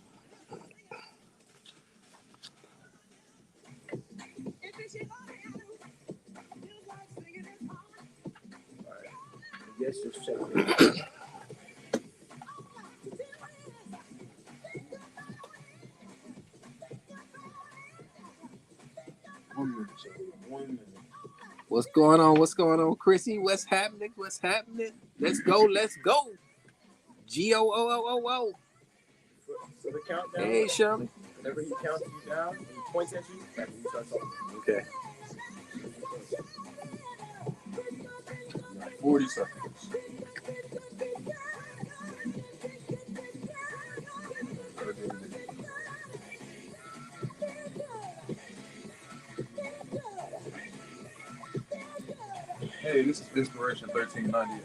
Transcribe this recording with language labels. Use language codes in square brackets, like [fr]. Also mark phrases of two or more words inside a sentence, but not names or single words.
[en] Yes, just check it. What's going on, Chrissy? What's happening? Let's go. G-O-O-O-O-O. So the countdown. Hey, Shirley. Whenever he counts you down, and he points at you, that's when you start talking. Okay. 40 seconds. Hey, this is Inspiration 1390.